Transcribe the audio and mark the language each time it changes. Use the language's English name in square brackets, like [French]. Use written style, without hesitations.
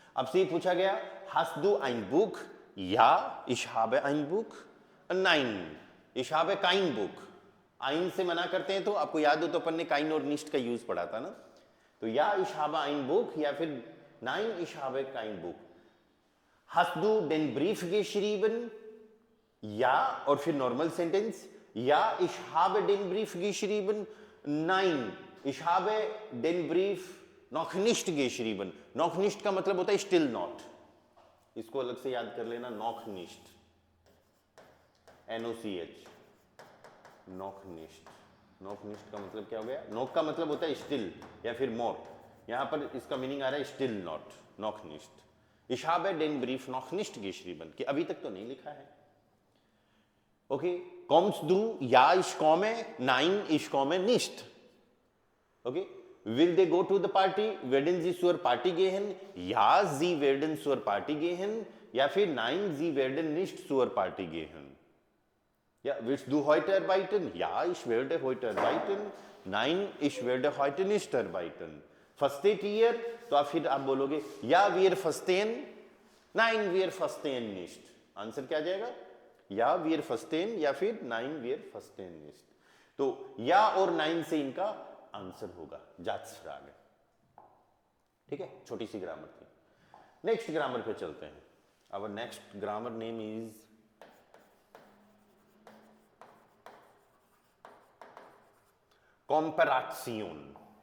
[Hindi] आपसे ये पूछा गया [German] hast du ein Buch? Ja, ich habe ein Buch. Nein, ich habe kein Buch. [Hindi] ein से मना करते हैं, तो आपको याद हो तो अपन ने kein और nicht का यूज पढ़ा था ना, तो या [German] ich habe ein Buch [Hindi] या फिर [German] nein, ich habe kein Buch. hast du den Brief geschrieben? [Hindi] या, और फिर नॉर्मल सेंटेंस, या [German] ich habe den Brief geschrieben. nein, ich habe den Brief noch nicht geschrieben. [Hindi] noch nicht का मतलब होता है still not, इसको अलग से याद कर लेना, noch nicht, NOCH, noch nicht, noch nicht का मतलब क्या हो गया? noch का मतलब होता है still या फिर more, यहां पर इसका मीनिंग आ रहा है still not, noch nicht. [German] ich habe den Brief noch nicht geschrieben, [Hindi] कि अभी तक तो नहीं लिखा है। [German] ओके, kommst du? Ja, ich komme. Nein, ich komme nicht. [English] Okay, will they go to the party? [German] werden sie zur Party gehen? Ja, sie werden zur Party gehen, या फिर nein, sie werden nicht zur Party gehen. Ja, willst du heute arbeiten? Ja, ich werde heute arbeiten. Nein, ich werde heute nicht arbeiten. Versteht ihr? [Hindi] तो फिर आप बोलोगे [German] ja, wir verstehen. Nein, wir verstehen nicht. [Hindi] Answer क्या आ जाएगा? [German] या wir verstehen या फिर nein, wir verstehen nicht. [Hindi] तो या और nein से इनका आंसर होगा जाट्स फ्राग। ठीक है, छोटी सी ग्रामर थी। नेक्स्ट ग्रामर पे चलते हैं। [English] Our next grammar name is comparison.